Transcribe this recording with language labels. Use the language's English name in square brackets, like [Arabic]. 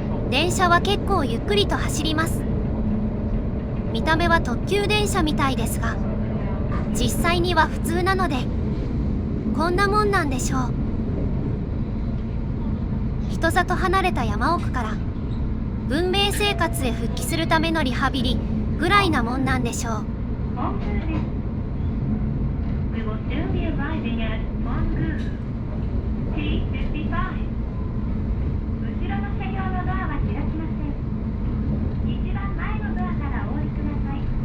[Japanese] 電車は結構ゆっくりと走ります。見た目は特急電車みたいですが実際には普通なのでこんなもんなんでしょう。人里離れた山奥から文明生活へ復帰するためのリハビリぐらいなもんなんでしょう。本宮です。 [English] We will soon be arriving at Mongu. T55. [Japanese] 後ろの車両のドアは開きません。一番前のドアからお降りください。